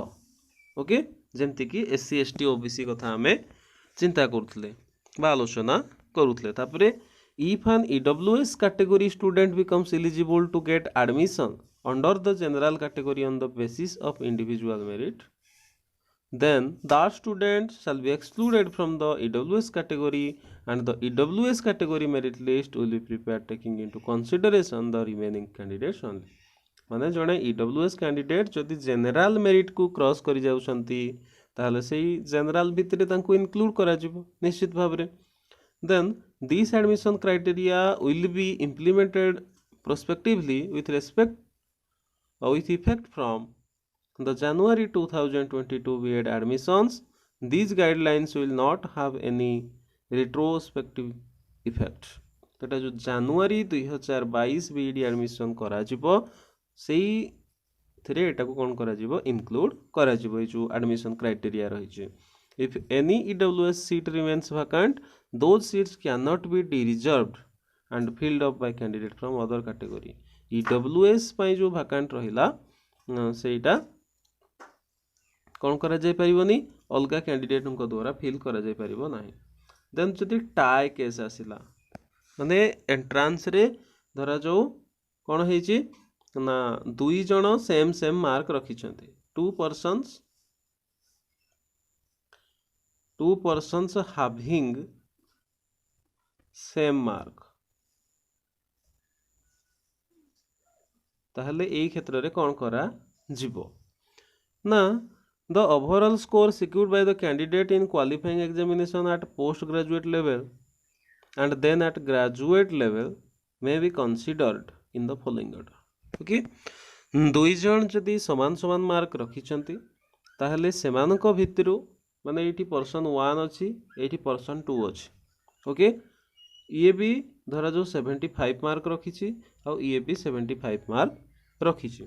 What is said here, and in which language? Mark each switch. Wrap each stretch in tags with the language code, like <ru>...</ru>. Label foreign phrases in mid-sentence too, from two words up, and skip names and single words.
<or>ଓକେ, ଯେମିତି କି ଏସସି ଏସଟି ଓବିସି କଥା ଆମେ ଚିନ୍ତା କରୁଲେ ବା ଆଲୋଚନା କରୁଲେ।</or> <en>तापरे if an EWS category student becomes eligible to get admission under the general category on the basis of individual merit then that student shall be excluded from the EWS category and the EWS category merit list will be prepared taking into consideration the remaining candidates only।</en> <or>ମାନେ ଯଦି EWS କ୍ୟାଣ୍ଡିଡେଟ ଯଦି ଜେନେରାଲ ମେରିଟ କୁ କ୍ରସ କରି ଯାଉଛନ୍ତି ତାହାହେଲେ ସେହି ଜେନେରାଲ ଭିତରେ ତାଙ୍କୁ ଇନକ୍ଲୁଡ କରାଯିବ ନିଶ୍ଚିତ ଭାବରେ।</or> <en>Then this admission criteria will be implemented prospectively with effect from the January 2022 B.Ed admissions। These guidelines will not have any retrospective effect।</en> <or>ତ ଯୋଉ</or> <en>January 2022 B.Ed admission</en> <or>କରାଯିବ ସେହି ଏଥିରେ ଏଟାକୁ କ'ଣ କରାଯିବ ଇନକ୍ଲୁଡ୍ କରାଯିବ ଏଇ ଯେଉଁ</or> <en>admission criteria</en> <or>ରହିଛି।</or> <en>If any EWS seat remains vacant, those seats cannot be reserved and filled up by candidate from other category.</en> <or>EWS ପାଇଁ ଯେଉଁ vacant ରହିଲା ସେଇଟା କ'ଣ କରାଯାଇ ପାରିବନି ଅଲଗା କ୍ୟାଣ୍ଡିଡେଟଙ୍କ ଦ୍ୱାରା ଫିଲ୍ କରାଯାଇ ପାରିବ ନାହିଁ। ଦେନ୍ ଯଦି</or> <en>tie case</en> <or>ଆସିଲା ମାନେ ଏଣ୍ଟ୍ରାନ୍ସରେ ଧରାଯାଉ କ'ଣ ହେଇଛି ନା 2 ଜଣ</or> <en>same mark</en> <or>ରଖିଛନ୍ତି,</or> <en>two persons having same mark,</en> <or>ତାହେଲେ ଏଇ କ୍ଷେତ୍ରରେ କ'ଣ କରାଯିବ ନା</or> <en>the overall score secured by the candidate in qualifying examination at postgraduate level and then at graduate level may be considered in the following order.</en> <or>Okay, 2 ଜଣ ଯଦି ସମାନ ମାର୍କ ରଖିଛନ୍ତି ତାହେଲେ ସେମାନଙ୍କ ଭିତରୁ ମାନେ ଏଇଠି person 1 ଅଛି, ଏଇଠି person 2 ଅଛି। ଓକେ, ଇଏ ବି ଧରାଯାଉ 75 ମାର୍କ ରଖିଛି ଆଉ ଇଏ ବି 75 ମାର୍କ ରଖିଛି।</or>